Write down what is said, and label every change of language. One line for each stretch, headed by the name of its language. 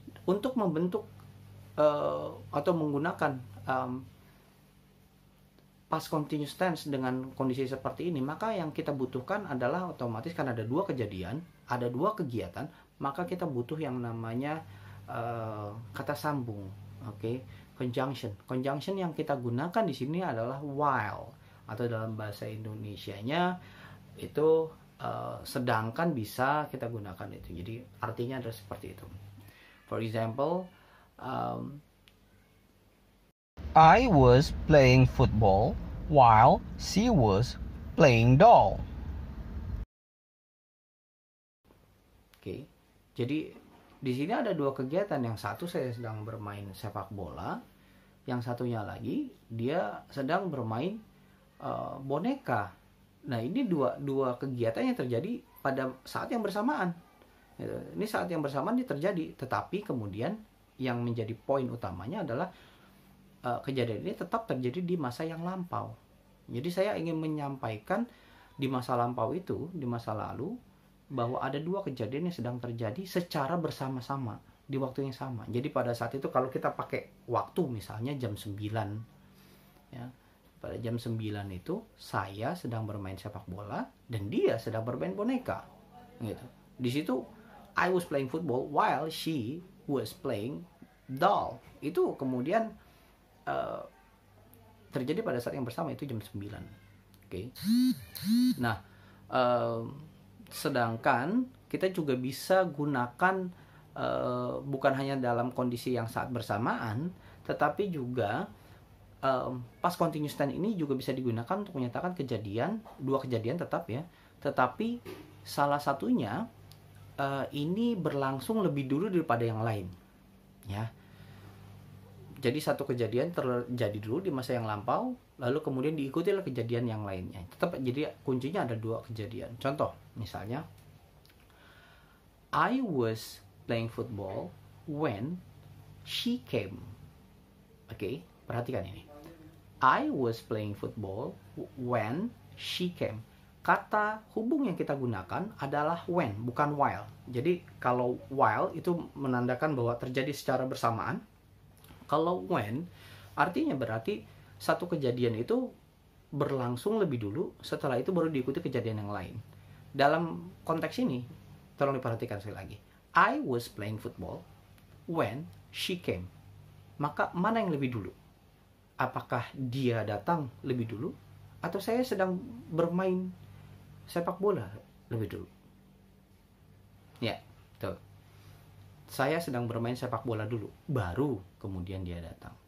Indonesian: Untuk membentuk atau menggunakan past continuous tense dengan kondisi seperti ini, maka yang kita butuhkan adalah otomatis karena ada dua kejadian, ada dua kegiatan, maka kita butuh yang namanya kata sambung. Oke. Conjunction. Conjunction yang kita gunakan di sini adalah while, atau dalam bahasa Indonesianya itu sedangkan bisa kita gunakan itu. Jadi artinya adalah seperti itu.
English: For example, I was playing football while she was playing doll.
Indonesian: Oke. Jadi di sini ada dua kegiatan. Yang satu saya sedang bermain sepak bola, yang satunya lagi dia sedang bermain boneka. Nah, ini dua kegiatan yang terjadi pada saat yang bersamaan. Ini saat yang bersamaan ini terjadi, tetapi kemudian yang menjadi poin utamanya adalah kejadian ini tetap terjadi di masa yang lampau. Jadi saya ingin menyampaikan di masa lampau itu, di masa lalu, bahwa ada dua kejadian yang sedang terjadi secara bersama-sama di waktu yang sama. Jadi pada saat itu kalau kita pakai waktu misalnya jam 9, ya, pada jam 9 itu saya sedang bermain sepak bola dan dia sedang bermain boneka, gitu. Di situ
English: I was playing football while she was playing doll.
Indonesian: Itu kemudian terjadi pada saat yang bersama, itu jam 9. Oke. Nah, sedangkan kita juga bisa gunakan bukan hanya dalam kondisi yang saat bersamaan, tetapi juga past continuous tense ini juga bisa digunakan untuk menyatakan dua kejadian tetap ya, tetapi salah satunya ini berlangsung lebih dulu daripada yang lain, ya. Jadi satu kejadian terjadi dulu di masa yang lampau, lalu kemudian diikuti oleh kejadian yang lainnya. Tetap, jadi kuncinya ada dua kejadian. Contoh, misalnya,
English: I was playing football when she came.
Indonesian: Oke, perhatikan ini.
English: I was playing football when she came.
Indonesian: Kata hubung yang kita gunakan adalah when, bukan while. Jadi kalau while itu menandakan bahwa terjadi secara bersamaan. Kalau when, artinya berarti satu kejadian itu berlangsung lebih dulu, setelah itu baru diikuti kejadian yang lain. Dalam konteks ini, tolong diperhatikan sekali lagi.
English: I was playing football when she came.
Indonesian: Maka mana yang lebih dulu? Apakah dia datang lebih dulu, atau saya sedang bermain sepak bola lebih dulu? Ya, tuh. Saya sedang bermain sepak bola dulu, baru kemudian dia datang.